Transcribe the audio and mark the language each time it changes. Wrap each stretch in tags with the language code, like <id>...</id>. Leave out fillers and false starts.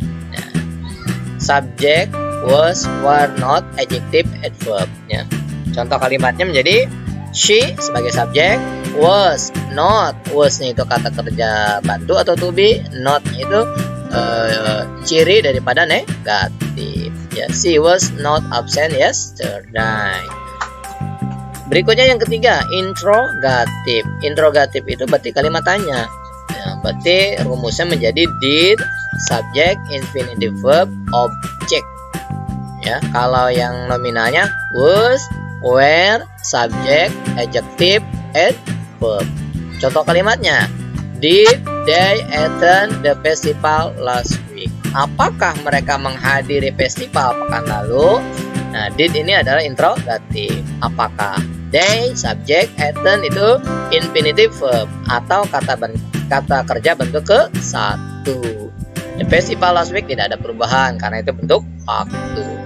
<en>Nah, subject, was, were, not, adjective, adverb.</en> <id>Ya. Contoh kalimatnya menjadi she sebagai subjek, was, not. Was-nya itu kata kerja bantu atau to be, not itu ciri daripada negatif.</id> <en>Ya, she was not absent yesterday.</en> <id>Berikutnya yang ketiga, interrogatif. Interrogatif itu berarti kalimat tanya. Ya, berarti rumusnya menjadi</id> <en>did, subject, infinitive verb, object. Ya, kalau yang nominalnya was, were, subject, adjective, adverb.</en> <id>Contoh kalimatnya,</id> <en>did they attend the festival last week?</en> <id>Apakah mereka menghadiri festival pekan lalu? Nah, did ini adalah interrogatif. Apakah? They, subject, attend itu infinitive verb atau kata kerja bentuk ke-1.</id> <en>The festival last week</en> <id>tidak ada perubahan karena itu bentuk waktu.</id>